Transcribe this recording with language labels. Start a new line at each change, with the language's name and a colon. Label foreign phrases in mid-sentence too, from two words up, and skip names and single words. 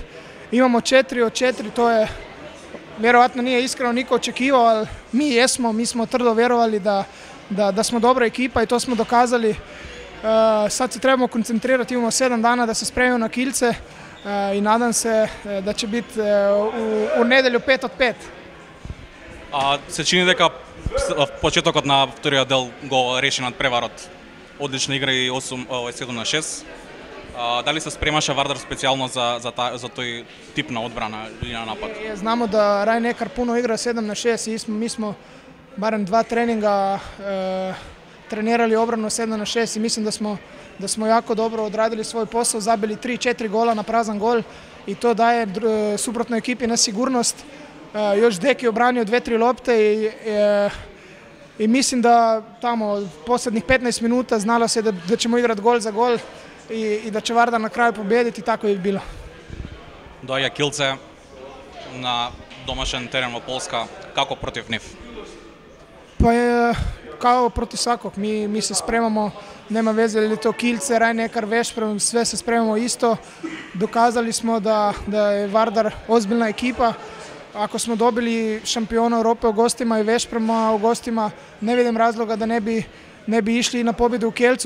Croatian: Imamo 4 od 4, to je vjerovatno nije iskreno niko očekivao, ali mi jesmo, mi smo tvrdo vjerovali da smo dobra ekipa i to smo dokazali. Sad se trebamo koncentrirati, imamo 7 dana da se spremimo na Kielce i nadam se da će biti u nedelju 5 od 5.
Macedonian: Се чини дека почетокот на вториот дел го реши над преварот. Одлична игра и 7-6. Дали се спремаше Вардар специјално за тој тип на одбрана или на напад?
Croatian: Znamo da Rhein-Neckar puno igra 7-6 i mi smo barem 2 treninga trenirali obranu 7-6 i mislim da smo jako dobro odradili svoj posao, zabili 3-4 gola na prazan gol i to daje suprotnoj ekipi na sigurnost. Još Deki je obranio 2-3 lopte i mislim da tamo posljednjih 15 minuta znalo se da ćemo igrati gol za gol i da će Vardar na kraju pobijediti, tako je bilo.
Macedonian: Доаѓа Kielce на домашен терен во Полска, како против нив?
Croatian: Pa je kao protiv svakog, mi se spremamo, nema veze ili to Kielce, Rhein-Neckar, Veszprem, sve se spremamo isto. Dokazali smo da je Vardar ozbiljna ekipa. Ako smo dobili šampiona Europe u gostima i Veszprema u gostima, ne vidim razloga da ne bi išli na pobjedu u Kielcu.